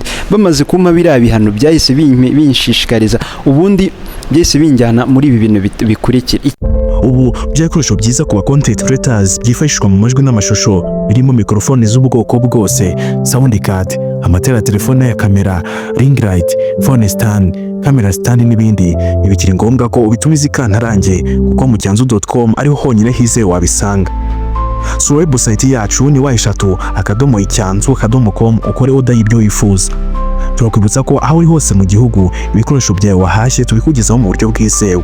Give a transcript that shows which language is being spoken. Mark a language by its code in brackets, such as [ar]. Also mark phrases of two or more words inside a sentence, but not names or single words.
[rw] Bamaze kumpa biriya bihano byahise binshishikariza, ubundi byese binjyana muri ibi bintu bikurikira. Ubu by'ibikoresho byiza ku ba [en] content creators [rw] byifashishwa mu majwi n'amashusho birimo mikrofone z'ubwoko bwose, [en] sound card, [rw] amatara ya telefone ya kamera, [en] ring light, phone stand, camera stand n'ibindi. [rw] Bibikiri ngombwa ko ubitumiza ikantarange kuko mu cyanzu.com ariho honyine hize wabisanga. Sura website yacu ni icyanzu.com ukore order y'ibyo wifuza. Turakwibutsa ko aho uri hose mu gihugu ibikoresho byawe wahashye tubikugezaho mu buryo bwizewe.